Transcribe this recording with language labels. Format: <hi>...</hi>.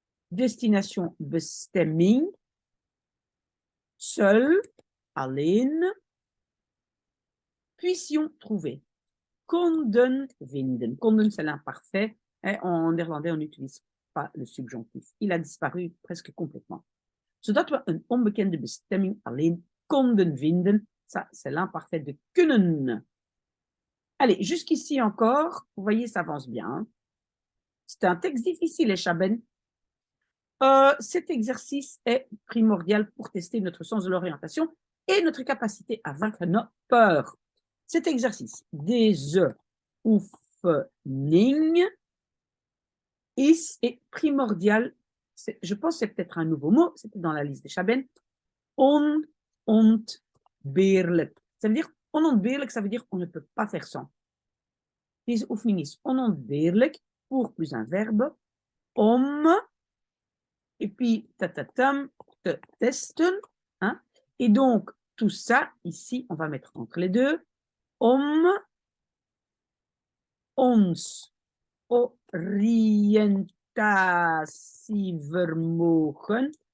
<fr>Destination bestemming. Seul, alleen. Puissions trouver.</fr> <nl>konden vinden.</nl> <fr>Konden, c'est l'imparfait. En néerlandais, on n'utilise pas le subjonctif. Il a disparu presque complètement.</fr> <nl>Zodat we een onbekende bestemming alleen konden vinden.</nl> <fr>Ça, c'est l'imparfait de kunnen. Allez, jusqu'ici encore, vous voyez, ça avance bien. C'est un texte difficile, Chaben. Cet exercice est primordial pour tester notre sens de l'orientation et notre capacité à vaincre nos peurs. Cet exercice,</fr> <nl>deze oefening,</nl> <fr>est primordial. Je pense que c'est peut-être un nouveau mot, c'était dans la liste des Chaben. Onontbeerlijk. Ça veut dire onontbeerlijk, ça veut dire on ne peut pas faire sans.</fr> <nl>Deze oefening is onontbeerlijk</nl> <fr>pour plus un verbe. Om, et puis tatatam,</fr> <nl>te testen.</nl> <fr>Hein? Et donc, tout ça, ici, on va mettre entre les deux.</fr> <nl>Om ons oriëntatievermogen.</nl>